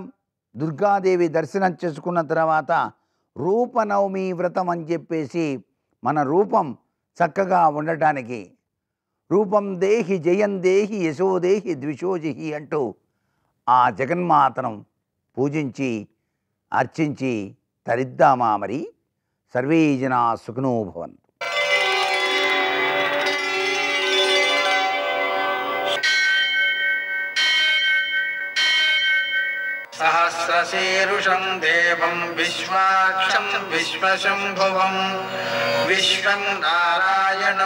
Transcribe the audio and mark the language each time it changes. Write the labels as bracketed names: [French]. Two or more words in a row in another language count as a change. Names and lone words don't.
[Telugu] దుర్గాదేవి దర్శనం చేసుకున్న తర్వాత రూపనవమి వ్రతం అని చెప్పేసి మన రూపం చక్కగా ఉండటానికి [Sanskrit] రూపం దేహి జయం దేహి యశోదేహి ద్విషోజిహి [Telugu] అంటూ ఆ జగన్మాతను పూజించి అర్చించి తరిద్దామా మరి. [Sanskrit] సర్వే జనా సుఖినో భవంతు. सहस्रशीर्षं देवं विश्वाक्षं विश्वशम्भुवं विश्वं नारायणं